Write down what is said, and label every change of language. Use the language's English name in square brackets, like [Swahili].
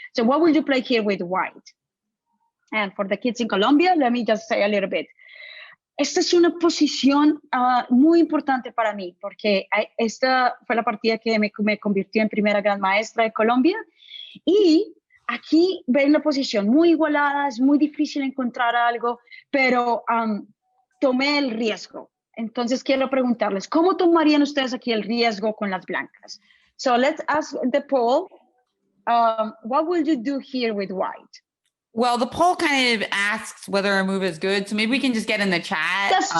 [English] So what would you play here with white? And for the kids in Colombia, let me just say a little bit. [Spanish] Esta es una posición muy importante para mí, porque esta fue la partida que me convirtió en primera gran maestra de Colombia. Y aquí ven la posición muy igualada, es muy difícil encontrar algo, pero tomé el riesgo. Entonces quiero preguntarles, ¿cómo tomarían ustedes aquí el riesgo con las blancas? [English] So let's ask the poll, what will you do here with white? Well, the poll kind of asks whether a move is good, so maybe we can just get in the chat.